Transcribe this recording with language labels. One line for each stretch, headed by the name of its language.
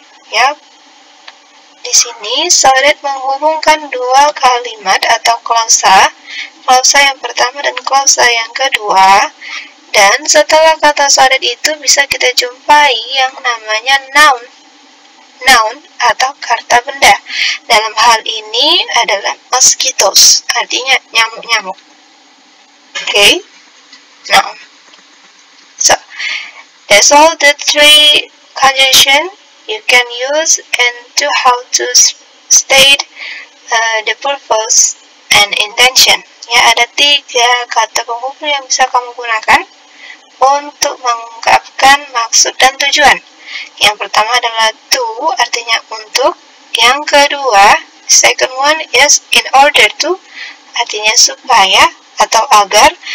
Indonesian: Ya, di sini so that menghubungkan dua kalimat atau klausa yang pertama dan klausa yang kedua, dan setelah kata so that itu bisa kita jumpai yang namanya noun atau kata benda. Dalam hal ini adalah mosquitoes, artinya nyamuk-nyamuk. Okay, noun.
English: So that's all the three conjunction you can use and to how to state the purpose and intention.
Indonesian: Ya, ada 3 kata penghubung yang bisa kamu gunakan untuk mengungkapkan maksud dan tujuan. Yang pertama adalah to, artinya untuk. Yang kedua,
English: second one is
Indonesian: in order to, artinya supaya atau agar.